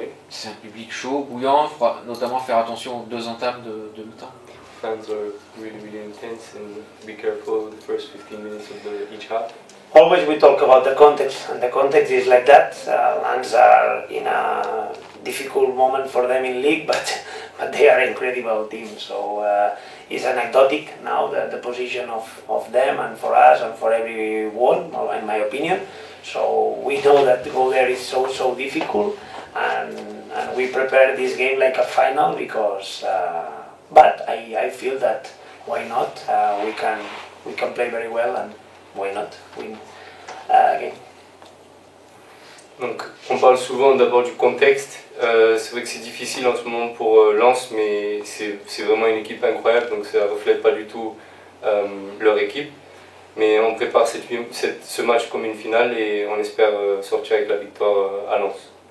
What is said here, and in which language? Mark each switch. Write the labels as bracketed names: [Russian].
[French] C'est un public chaud, bouillant, il faudra notamment faire attention aux 2 entames de mi-temps. [English] Fans are really intense and be careful the first 15 minutes of each half. Always we talk about the context, and the context is like that. Lions are in a difficult moment for them in league, but they are an incredible team. So it's anecdotic now the position of them and for us and for everyone, in my opinion. So we know that to go there is so difficult, and we prepare this game like a final because. But I feel that why not? We can play very well and why not win game. [French] Donc on parle souvent d'abord du contexte. C'est vrai que c'est difficile en ce moment pour Lens, mais c'est vraiment une équipe incroyable, donc ça ne reflète pas du tout leur équipe. Mais on prépare ce match comme une finale et on espère sortir avec la victoire à Lens.